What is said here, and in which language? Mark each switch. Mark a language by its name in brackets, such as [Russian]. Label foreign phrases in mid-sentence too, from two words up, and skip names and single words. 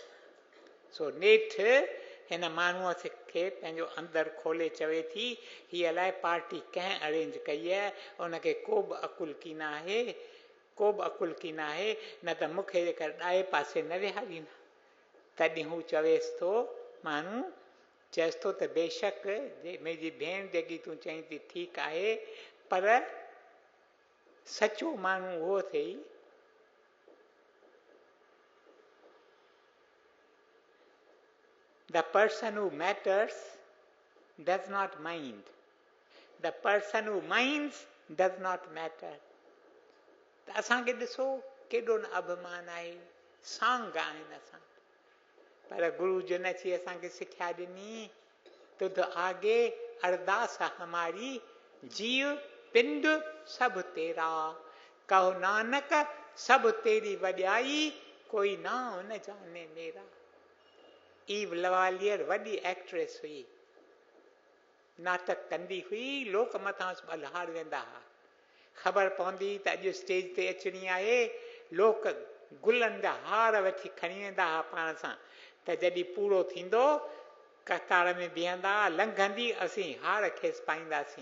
[Sindhi] सो नेठि हिन माण्हूअ खे पंहिंजो अंदरि खोले चवे थी, हीअ अलाए पार्टी कंहिं अरेंज कई आहे, उनखे को बि अकुल की न आहे, न त मूंखे जेकर ॾाए पासे न विहारींदा। तॾहिं हू चवेसि थो, माण्हू चएसि थो त बेशक मुंहिंजी भेण जेकी तूं चईं थी ठीकु आहे, पर सचो माण्हू उहो अथई [English] the person who matters does not mind, the person who minds does not matter। [Sindhi] त असांखे ॾिसो केॾो न अभिमान आहे, सांग आहिनि असां, पर गुरु जन अची असांखे सिख्या ॾिनी, [Punjabi] ਤੁਧ ਆਗੈ ਅਰਦਾਸਿ ਹਮਾਰੀ, ਜੀਉ ਪਿੰਡੁ ਸਭੁ ਤੇਰਾ, ਕਹੁ ਨਾਨਕ ਸਭ ਤੇਰੀ ਵਡਿਆਈ, ਕੋਈ ਨਾਉ ਨ ਜਾਣੈ ਮੇਰਾ। [Sindhi] ईव लवालियर वॾी एक्ट्रेस हुई, नाटक कंदी हुई, लोक मथां ॿलहार वेंदा हुआ। ख़बर पवंदी त अॼु स्टेज ते अचणी आहे, लोक गुलनि जा हार वठी खणी वेंदा हुआ पाण सां, त जॾहिं पूरो थींदो कतार में बीहंदा, लंघंदी, असीं हार खेसि पाईंदासीं।